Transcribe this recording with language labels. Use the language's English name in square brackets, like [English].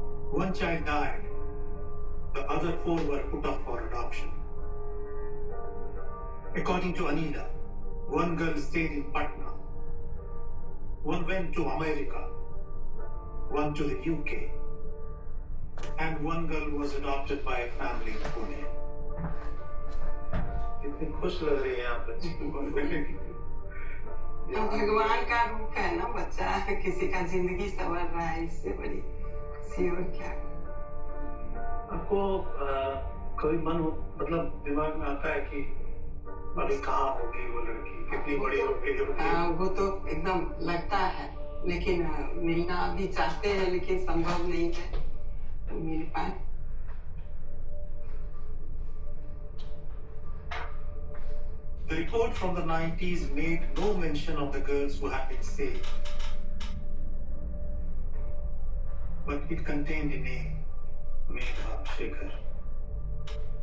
[English] One child died, the other 4 were put up for adoption. According to Anila, one girl stayed in Patna, one went to America, one to the UK, and one girl was adopted by a family in Pune. [Hindi] कितनी खुश लग रही है आप बच्ची को। भगवान का रूप है ना बच्चा, किसी का जिंदगी संवर रहा है, इससे बड़ी खुशी और क्या। आपको कभी मन मतलब दिमाग में आता है कि अभी कहाँ होगी वो लड़की, कितनी बड़ी होगी? वो तो एकदम लगता है, लेकिन मिलना भी चाहते हैं, लेकिन संभव नहीं है तो मिल पाए। [English] The report from the 90s made no mention of the girls who had been saved, but it contained a name, Megha Shekhar.